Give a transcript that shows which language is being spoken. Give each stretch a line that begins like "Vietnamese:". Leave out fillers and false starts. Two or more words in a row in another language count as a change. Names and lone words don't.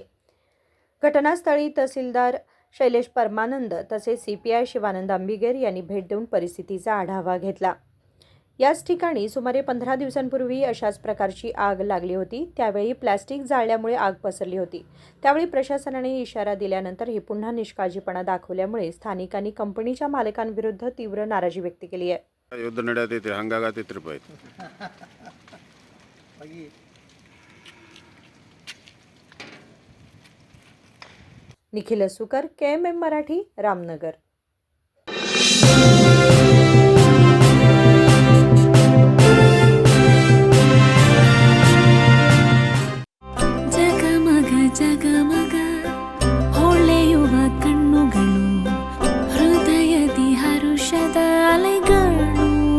Marathi: घटनास्थळी तहसीलदार शैलेश परमानंद तसेच CPI शिवानंद अंबिगेर यांनी भेट देऊन परिस्थितीचा आढावा घेतला. याच ठिकाणी सुमारे 15 दिवसांपूर्वी अशाच प्रकारची आग लागली होती. त्यावेळी प्लॅस्टिक जाळल्यामुळे आग पसरली होती. त्यावेळी प्रशासनाने इशारा दिल्यानंतर ही पुन्हा निष्काळजीपणा दाखवल्यामुळे स्थानिकांनी कंपनीच्या मालकांविरुद्ध तीव्र नाराजी व्यक्त केली आहे.
Kannada: ಯುದ್ಧ ನಡೆಯತೈತಿ ಹಂಗಾಗತೈತ್ರಿ ಪೈ
Marathi: निखिल सुकर, KMM मराठी, रामनगर.
Kannada: ಜಗಮಗ ಜಗಮಗ ಹೊಳೆಯುವ ಕಣ್ಣುಗಳು, ಹೃದಯದಿ ಹರುಷದ ಅಲೆಗಳು.